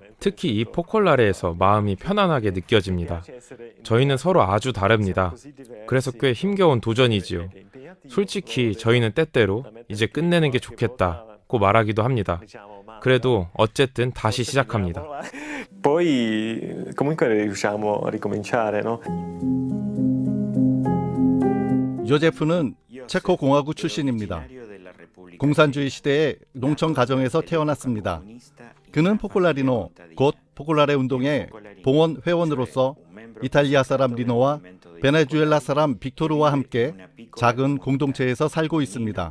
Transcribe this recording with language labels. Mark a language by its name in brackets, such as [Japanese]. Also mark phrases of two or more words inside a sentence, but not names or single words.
[Korean] 특히 이 포콜라레에서 마음이 편안하게 느껴집니다. 저희는 서로 아주 다릅니다. 그래서 꽤 힘겨운 도전이지요. 솔직히 저희는 때때로 이제 끝내는 게 좋겠다고 말하기도 합니다. 그래도 어쨌든 다시 시작합니다. [Italian] Poi comunque riusciamo a ricominciare, no? [Korean] 요제프는 체코 공화국 출신입니다. 공산주의 시대의 농촌 가정에서 태어났습니다. 그는 포콜라리노, 곧 포콜라레 운동의 봉헌 회원으로서 이탈리아 사람 리노와 베네수엘라 사람 빅토르와 함께 작은 공동체에서 살고 있습니다.